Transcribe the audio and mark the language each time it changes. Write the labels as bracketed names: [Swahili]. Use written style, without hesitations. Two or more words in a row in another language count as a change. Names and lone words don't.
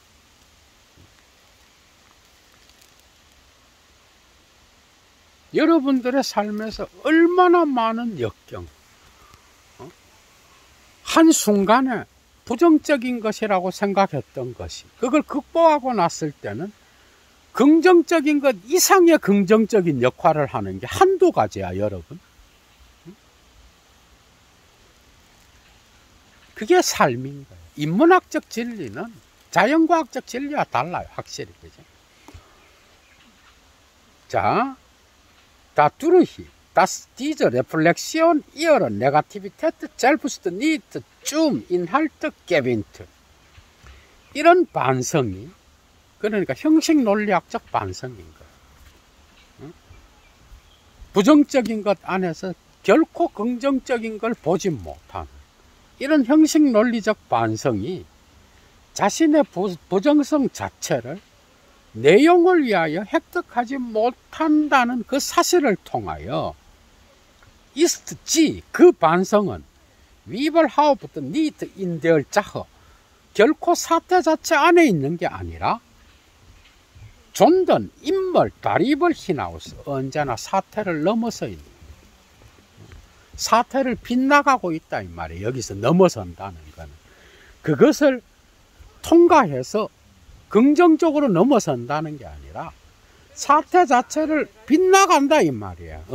[Korean] 여러분들의 삶에서 얼마나 많은 역경, 한순간에 부정적인 것이라고 생각했던 것이, 그걸 극복하고 났을 때는 긍정적인 것 이상의 긍정적인 역할을 하는 게 한두 가지야, 여러분. 그게 삶인 거예요. 인문학적 진리는 자연과학적 진리와 달라요, 확실히. 그죠? 자, [German] dadurch, dass diese Reflexion ihre Negativität selbst nicht zum Inhalt gewinnt. [Korean] 이런 반성이, 그러니까 형식 논리학적 반성인 거예요. 부정적인 것 안에서 결코 긍정적인 걸 보지 못하는 이런 형식 논리적 반성이 자신의 부정성 자체를 내용을 위하여 획득하지 못한다는 그 사실을 통하여 [German] ist sie, [Korean] 그 반성은 [German] überhaupt nicht in der Sache, [Korean] 결코 사태 자체 안에 있는 게 아니라 [German] sondern immer darüber hinaus, [Korean] 언제나 사태를 넘어서 있는, 사태를 빗나가고 있다 이 말이에요. 여기서 넘어선다는 거는 그것을 통과해서 긍정적으로 넘어선다는 게 아니라 사태 자체를 빗나간다 이 말이에요.